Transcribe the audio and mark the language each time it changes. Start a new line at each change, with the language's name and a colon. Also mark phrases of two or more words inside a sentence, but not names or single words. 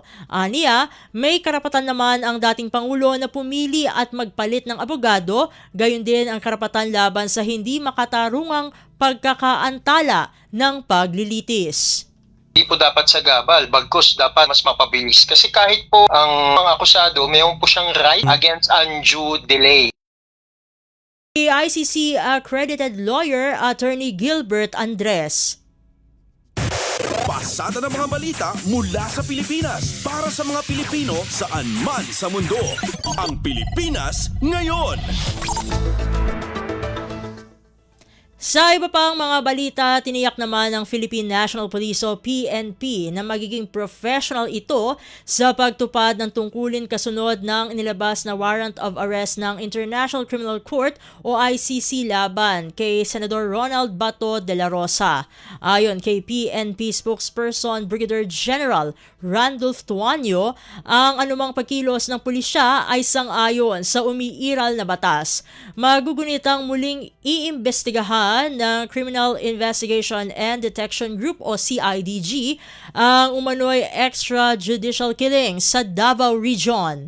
Filipino: Aniya, may karapatan naman ang dating Pangulo na pumili at magpalit ng abogado, gayon din ang karapatan laban sa hindi makatarungang pagkakaantala ng paglilitis. Hindi po dapat sagabal, bagkus dapat mas mapabilis. Kasi kahit po ang mga akusado, mayroon po siyang
English: right against undue delay.
Filipino: ICC accredited lawyer Attorney Gilbert Andres. Pasada ng mga balita mula sa Pilipinas para sa mga Pilipino saan man sa mundo. Ang Pilipinas ngayon. Sa iba pang mga balita, tiniyak naman ng Philippine National Police o PNP na magiging professional ito sa pagtupad ng tungkulin kasunod ng inilabas na
English: warrant of arrest
Filipino: ng International Criminal Court o ICC laban kay Senador Ronald Bato de la Rosa. Ayon kay PNP spokesperson Brigadier General Randolph Tuanyo, ang anumang pagkilos ng pulisya ay sang-ayon sa umiiral na batas. Magugunitang muling iimbestigahan ng Criminal Investigation and Detection Group o CIDG ang umano'y
English: extrajudicial killing
Filipino: sa Davao Region.